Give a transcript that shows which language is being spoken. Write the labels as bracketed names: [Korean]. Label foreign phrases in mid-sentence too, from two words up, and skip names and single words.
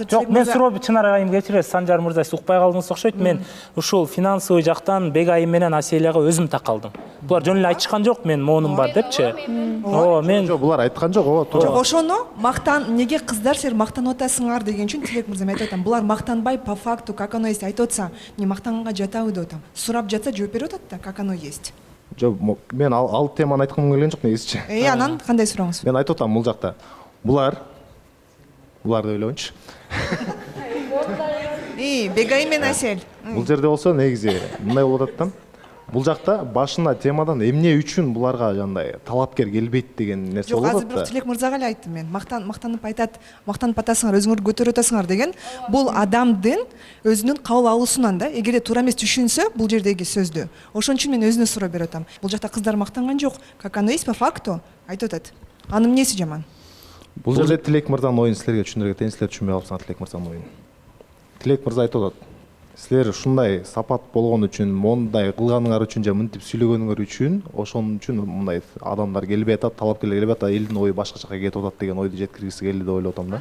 [Kyrgyz] Жок, мен суроо Чынар айым кечиресиз, Санжар мырза, сиз укпай калдыңыз окшойт. Мен ушул финансовый жактан Бегайым менен Аселияга өзүм такалдым. Булар жөн эле айтышкан жок, мен моунум бар депчи. Ооба, мен жок, булар айткан жок, ооба, туура. Жок, ошону неге кыздар силер мактанып атасыңар деген үчүн Тилек мырза мен айтып атам. Булар мактанбай [Russian] по факту, как оно есть [Kyrgyz] айтып атса, не мактанганга жатабы деп атам. Сурап жатса жооп берип атат да, [Russian] как оно есть. [Kyrgyz] Жок, мен ал теманы айткым келген жок негизичи. Анан кандай сурооңуз? Мен айтып атам, бул жакта булар деп ойлогончу. Бегайым менен Асель. Бул жерде болсо негизи мындай болуп атат да. Бул жакта башында темадан эмне үчүн буларга жандай талапкер келбейт деген нерсе Жок, болуп азыр атат бирок да. Тилек мырзага эле айттым мен. Мактанып атасыңар, өзүңөрдү көтөрүп атасыңар деген. Бул адамдын өзүнүн кабыл алуусунан да, эгерде туура эмес түшүнсө, бул жердеги сөздү. Ошон үчүн мен өзүнө суроо берип атам. Бул жакта кыздар мактанган жок, [Russian] как оно есть по факту [Kyrgyz] айтып атат. Анын эмнеси жаман? Бул жерде Тилек мырзанын оюн силерге түшүндүрө кетейин, силер түшүнбөй калсаңар Тилек мырзанын оюн. Тилек мырза айтып атат. Силер ушундай сапат болгон үчүн, мондай кылганыңар үчүн же мынтип сүйлөгөнүңөр үчүн, ошон үчүн мындай адамдар келбей атат, талапкерлер келбей атат, элдин ою башка жака кетип атат деген ойду жеткиргиси келди деп ойлоп атам да.